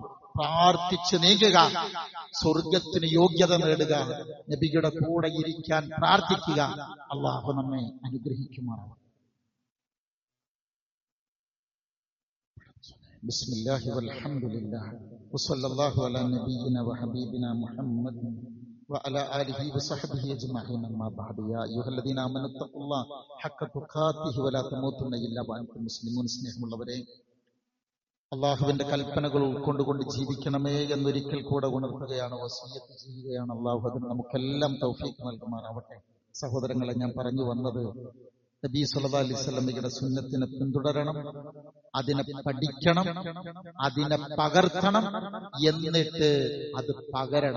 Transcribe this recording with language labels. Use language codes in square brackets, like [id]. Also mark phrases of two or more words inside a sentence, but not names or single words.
[ml] പ്രാർത്ഥിച്ച് നീങ്ങുക, സ്വർഗത്തിന് യോഗ്യത നേടുക, നബിയുടെ കൂടെ ഇരിക്കാൻ പ്രാർത്ഥിക്കുക. അള്ളാഹു നമ്മെ അനുഗ്രഹിക്കുമാറാണ്. [ar] بسم الله والحمد لله وصلى الله على نبينا وحبيبنا محمد وعلى آله وصحبه أجمعين أما بعد يا أيها الذين آمنوا اتقوا الله حق تقاته ولا تموتن إلا وأنتم مسلمون. [ml] സ്നേഹമുള്ളവരെ, അള്ളാഹുവിന്റെ കൽപ്പനകൾ ഉൾക്കൊണ്ടുകൊണ്ട് ജീവിക്കണമേ എന്നൊരിക്കൽ കൂടെ ഉണർത്തുകയാണ്, വസിയ്യത്ത് ചെയ്യുകയാണ്. അള്ളാഹു അതിന് നമുക്കെല്ലാം തൗഫീഖ് നൽകുമാറാവട്ടെ. സഹോദരങ്ങളെ, ഞാൻ പറഞ്ഞു വന്നത് നബി [ar] صلى الله عليه وسلم [ml] സുന്നത്തിനെ പിന്തുടരണം, അതിനെ പഠിക്കണം, അതിനെ പകർത്തണം, എന്നിട്ട് അത് പകരണം.